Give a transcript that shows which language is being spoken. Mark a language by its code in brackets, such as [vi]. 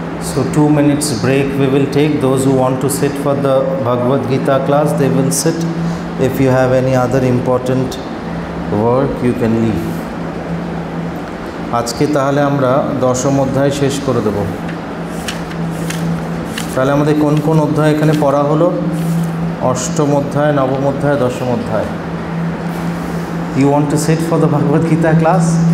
[en] So 2 minutes break we will take. Those who want to sit for the Bhagavad Gita class, they will sit. If you have any other important work, you can leave. [bn] আজকে তাহলে আমরা 10ম অধ্যায় শেষ করে দেব। তাহলে আমাদের কোন কোন অধ্যায় এখানে পড়া হলো? 8ম অধ্যায়, 9ম অধ্যায়, 10ম অধ্যায়। [en] You want to sit for the Bhagavad Gita class?